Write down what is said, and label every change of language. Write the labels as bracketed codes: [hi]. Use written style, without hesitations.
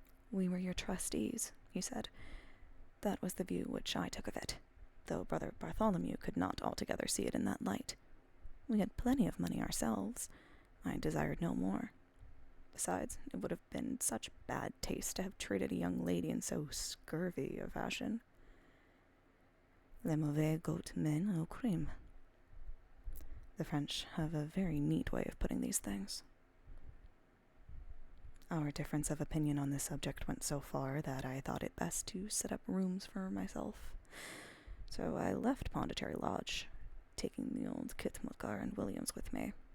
[en] "We were your trustees," he said. "That was the view which I took of it, though Brother Bartholomew could not altogether see it in that light. We had plenty of money ourselves. I desired no more. Besides, it would have been such bad taste to have treated a young lady in so scurvy a fashion. [fr] Les mauvais goût mènent au crime." [en] The French have a very neat way of putting these things. Our difference of opinion on this subject went so far that I thought it best to set up rooms for myself. So I left Pondicherry Lodge, taking the old Kitmutgar and Williams with me.